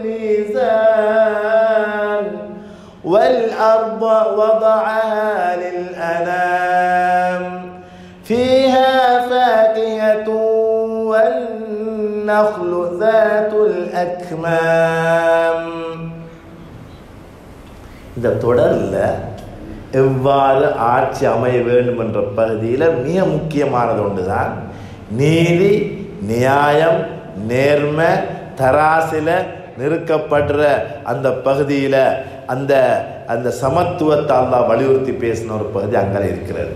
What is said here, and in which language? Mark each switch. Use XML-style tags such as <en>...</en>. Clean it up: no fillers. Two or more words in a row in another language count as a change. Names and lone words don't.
<ar>الميزان والأرض وضعها للأنام فيها فاكهة والنخل ذات الأكمام.</ar> <ta>இந்த தொடரில் எவ்வாறு ஆட்சி அமைய வேண்டும் என்ற பகுதியில் மிக முக்கியமானது ஒன்றுதான் நீதி, நியாயம், நேர்மை, தராசில் நிறுக்கப்படுற அந்த பகுதியில் அந்த அந்த சமத்துவத்தை அல்லாஹ் வலியுறுத்தி பேசின ஒரு பகுதி அங்கே இருக்கிறது.</ta>